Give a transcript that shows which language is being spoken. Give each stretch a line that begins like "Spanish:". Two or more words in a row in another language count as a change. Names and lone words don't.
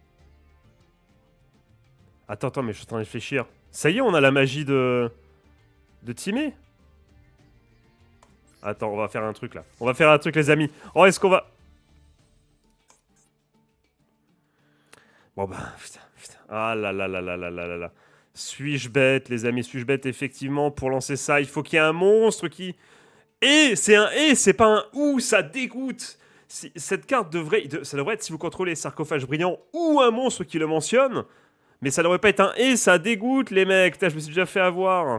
French: Attends, mais je suis en train de réfléchir. Ça y est, on a la magie de teamer. Attends, on va faire un truc là. On va faire un truc, les amis. Oh, est-ce qu'on va. Bon bah, putain. Ah là là là là là là là là. Suis-je bête, les amis? Suis-je bête, effectivement, pour lancer ça? Il faut qu'il y ait un monstre qui. Et c'est un et, c'est pas un ou, ça dégoûte. Cette carte devrait. Ça devrait être si vous contrôlez sarcophage brillant ou un monstre qui le mentionne. Mais ça devrait pas être un et, ça dégoûte, les mecs. Putain, je me suis déjà fait avoir.